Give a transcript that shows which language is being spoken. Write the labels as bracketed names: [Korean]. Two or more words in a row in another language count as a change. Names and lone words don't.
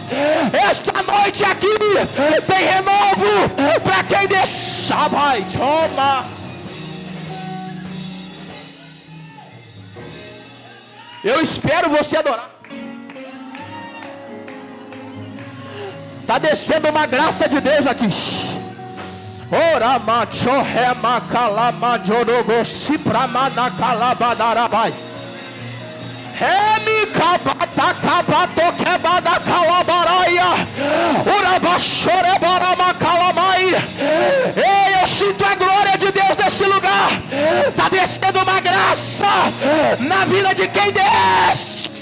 [Portuguese] Esta noite aqui tem renovo para quem deixa. Vai, toma. Eu espero você adorar. Está descendo uma graça de Deus aqui. Ora macho rema calama jorogo sipramana calabadarabai. Remi kabata kabato kebada calabaraia. Ora bachore barama calamai. Ei, eu sinto a glória de Deus nesse lugar. Está descendo uma graça na vida de quem desce.